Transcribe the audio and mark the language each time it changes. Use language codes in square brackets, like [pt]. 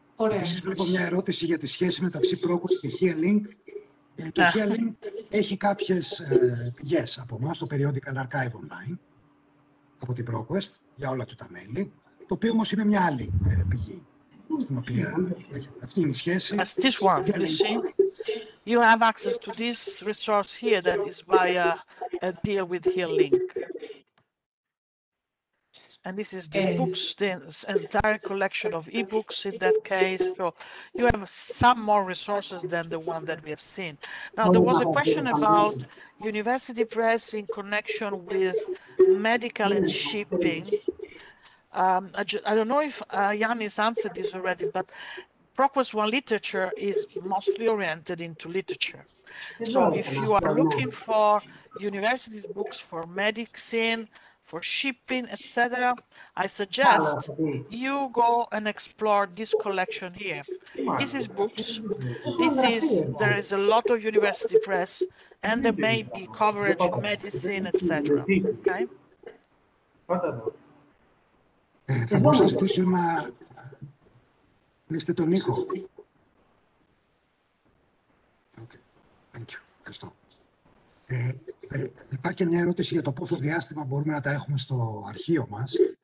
[el] Επίσης, βλέπω μια ερώτηση για τη σχέση μεταξύ ProQuest και HearLink. Το HearLink έχει κάποιες πηγές από εμάς, το Periodical Archive Online, από την ProQuest, για όλα του τα μέλη, το οποίο όμως είναι μια άλλη πηγή, στην οποία αυτή είναι η σχέση. [en] As this one, you see, you have access to this resource here that is via a deal with HearLink. And this is the books, the entire collection of ebooks in that case. So you have some more resources than the one that we have seen. Now, there was a question about university press in connection with medical and shipping. I don't know if Yannis answered this already, but ProQuest One literature is mostly oriented into literature. So if you are looking for university books for medicine, for shipping, etc., I suggest you go and explore this collection here. This is books. There is a lot of university press, and there may be coverage in medicine, etc. Okay. [el] Θα μπορούσα να στήσω να κλείσετε τον ήχο. [en] Okay. Thank you. [el] Ευχαριστώ. Υπάρχει και μια ερώτηση για το πόσο διάστημα μπορούμε να τα έχουμε στο αρχείο μας.